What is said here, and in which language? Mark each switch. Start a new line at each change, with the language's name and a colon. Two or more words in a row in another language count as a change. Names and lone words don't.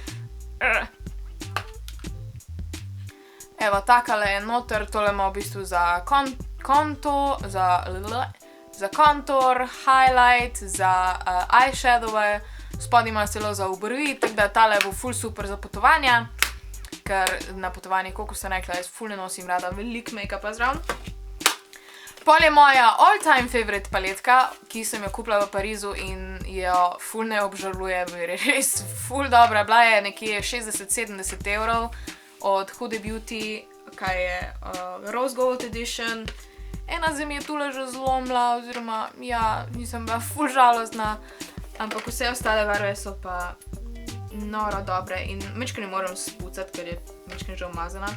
Slovenian: Evo, takale je noter, tole ima v bistvu za kontur, highlight, za eyeshadowe, spodaj ima celo za obrvi, tako da tale bo ful super za potovanja, ker na potovanje, koliko sem rekla, jaz ful ne nosim rada veliko make-upa zraven. Pol je moja
English: all time favorite
Slovenian: paletka, ki sem jo kupila v Parizu in jo ful ne obžalujem, je res ful dobra. Bila je nekje 60-70 evrov od Huda Beauty, kaj je Rose Gold Edition. Ena se mi je tule že zlomila, oziroma ja, nisem bila ful žalostna, ampak vse ostale barve so pa noro dobre in mečkaj ne moram spucati, ker je mečkaj že umazana.